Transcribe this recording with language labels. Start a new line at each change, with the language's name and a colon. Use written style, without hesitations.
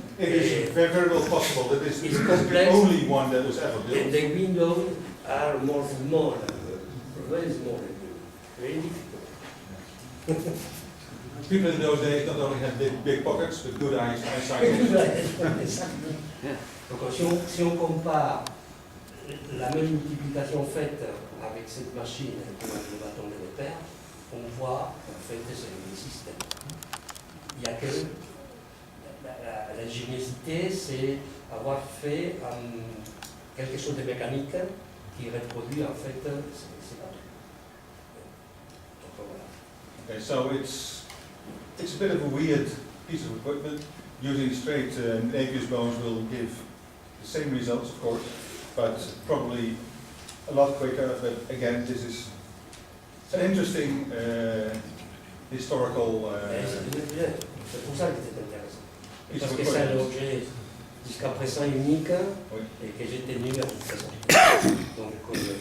English: It is very, very well possible that this is the only one that was ever built. And the windows are more small, very small, very difficult. People in those days not only had big pockets, but good eyesight.
French: Donc si on compare la même multiplication faite avec cette machine avec le bâton de Neper, on voit en fait c'est le même système. Il y a que l'ingéniosité, c'est avoir fait quelque chose de mécanique qui reproduit en fait ces bâtons. Donc voilà.
English: Okay, so it's a bit of a weird piece of equipment. Using straight Napier's bones will give the same results, of course, but probably a lot quicker. But again, this is an interesting historical.
French: C'est pour ça que c'est intéressant. Parce que c'est un objet jusqu'à présent unique et que j'ai tenu à vous présenter.